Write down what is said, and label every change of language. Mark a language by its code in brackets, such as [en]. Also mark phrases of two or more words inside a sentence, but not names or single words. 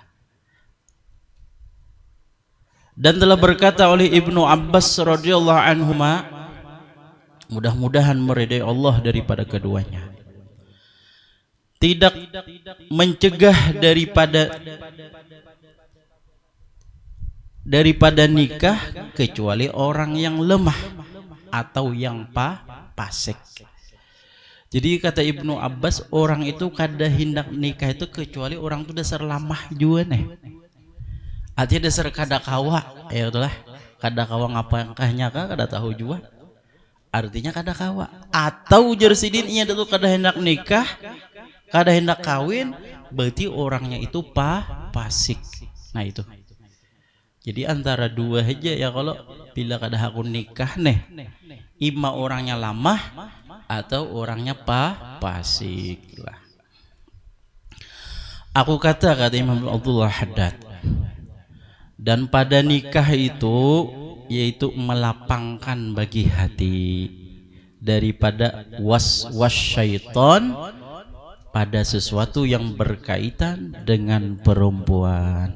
[id] Dan telah berkata oleh Ibnu Abbas [ar] رضي الله عنهما, [id] mudah-mudahan meridai Allah daripada keduanya, tidak mencegah daripada nikah kecuali orang yang lemah atau yang fasik. Jadi kata Ibnu Abbas, [bjn] orang itu kada hendak nikah itu kecuali orang itu dasar lamah juga nih. Artinya dasar kada kawa, ya itulah kada kawa ngapangkahnya kada tahu juga. Artinya kada kawa. Atau jersidin ia itu kada hendak nikah, kada hendak kawin, berarti orangnya itu fasik. Nah itu. Jadi antara dua aja ya, kalau bila kada hakun nikah nih, ima orangnya lamah atau orangnya fasik lah. [id] Aku kata Imam Abdullah Haddad, dan pada nikah itu yaitu melapangkan bagi hati daripada was-was syaitan pada sesuatu yang berkaitan dengan perempuan.